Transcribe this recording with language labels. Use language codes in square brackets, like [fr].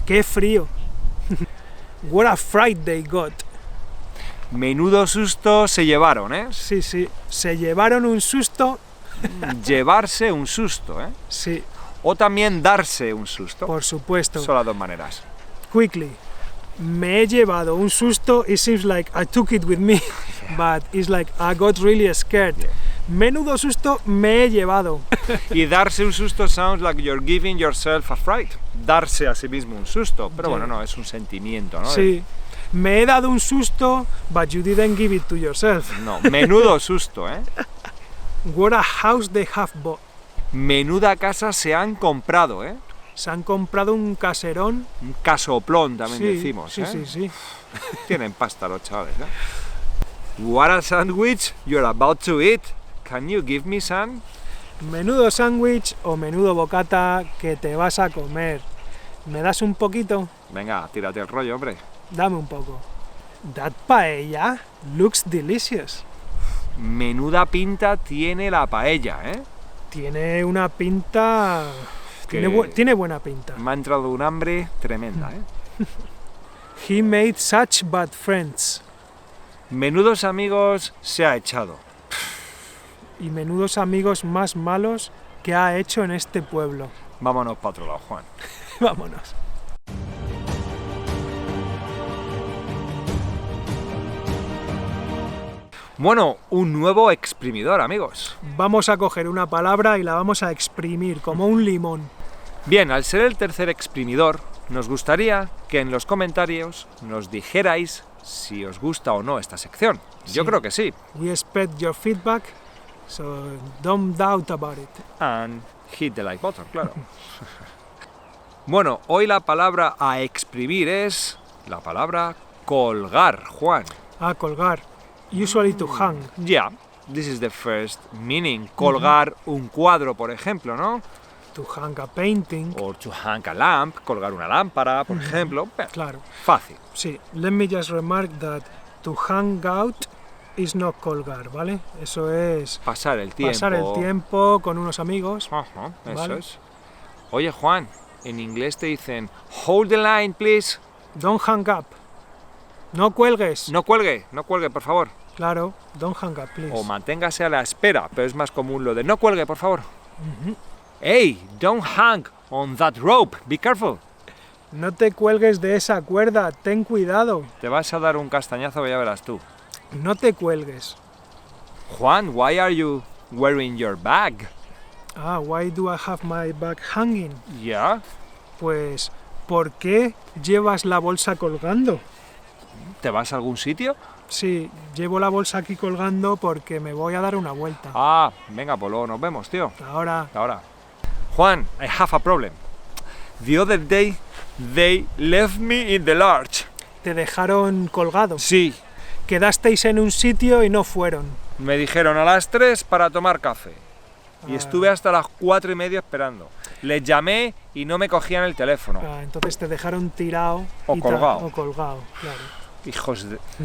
[es] ¡Qué frío! [en] What a fright they got. [es] Menudo susto se llevaron, ¿eh? Sí, sí. Se llevaron un susto. Llevarse un susto, ¿eh? Sí, O también darse un susto. por supuesto. Son las dos maneras. [en] Quickly. [es] Me he llevado un susto. [en] It seems like I took it with me. But it's like I got really scared. [es] Menudo susto me he llevado. Y darse un susto [en] sounds like you're giving yourself a fright. [es] Darse a sí mismo un susto. Pero bueno, no, es un sentimiento, ¿no? Sí. Me he dado un susto, [en] but you didn't give it to yourself. [es] No, menudo susto, ¿eh? [en] What a house they have bought. [es] Menuda casa se han comprado, ¿eh? Se han comprado un caserón. Un casoplón también Sí, decimos, sí, ¿eh? sí, sí. Tienen pasta los chavales, ¿eh? [en] What a sandwich you're about to eat. Can you give me some? [es] Menudo sándwich o menudo bocata que te vas a comer. ¿Me das un poquito? Venga, tírate el rollo, hombre. Dame un poco. That paella looks delicious. Menuda pinta tiene la paella, ¿eh? Tiene una pinta... Que- Tiene buena pinta. Me ha entrado un hambre tremenda, ¿eh? He made such bad friends. Menudos amigos se ha echado. Y menudos amigos más malos que ha hecho en este pueblo. Vámonos para otro lado, Juan. Vámonos. Bueno, un nuevo exprimidor, amigos. Vamos a coger una palabra y la vamos a exprimir como un limón. Bien, al ser el tercer exprimidor, nos gustaría que en los comentarios nos dijerais si os gusta o no esta sección. Yo creo que sí. [en] We expect your feedback, so don't doubt about it. And hit the like button, claro. [es] Bueno, hoy la palabra a exprimir es la palabra colgar, Juan. [en] Ah, colgar. Usually to hang. Yeah, this is the first meaning. [es] Colgar un cuadro, por ejemplo, ¿no? [en] To hang a painting. Or to hang a lamp, [es] colgar una lámpara, [en] por ejemplo. [es] Claro. Fácil. [en] Sí, let me just remark that to hang out is not colgar, [es] ¿vale? Eso es Pasar el tiempo. pasar el tiempo con unos amigos. Ajá, eso ¿vale? es. Oye, Juan, en inglés te dicen [en] hold the line, please. Don't hang up. [es] No cuelgues. No cuelgue, por favor. [en] Claro, don't hang up, please. [es] O manténgase a la espera, pero es más común lo de no cuelgue, por favor. [en] Hey, don't hang on that rope, be careful. [es] No te cuelgues de esa cuerda, ten cuidado. Te vas a dar un castañazo que ya verás tú. No te cuelgues. [en] Juan, why are you wearing your bag? Ah, why do I have my bag hanging? Yeah. [es] Pues, ¿por qué llevas la bolsa colgando? ¿Te vas a algún sitio? Sí, llevo la bolsa aquí colgando porque me voy a dar una vuelta. Ah, venga, pues luego nos vemos, tío. Ahora. Ahora. [en] Juan, I have a problem. The other day, they left me in the lurch. [es] Te dejaron colgado. Sí, Quedasteis en un sitio y no fueron. me dijeron a las 3 para tomar café. Y estuve hasta las 4:30 esperando. Les llamé y no me cogían el teléfono. Ah, entonces te dejaron tirado. O y colgado. O colgado, claro. Hijos de...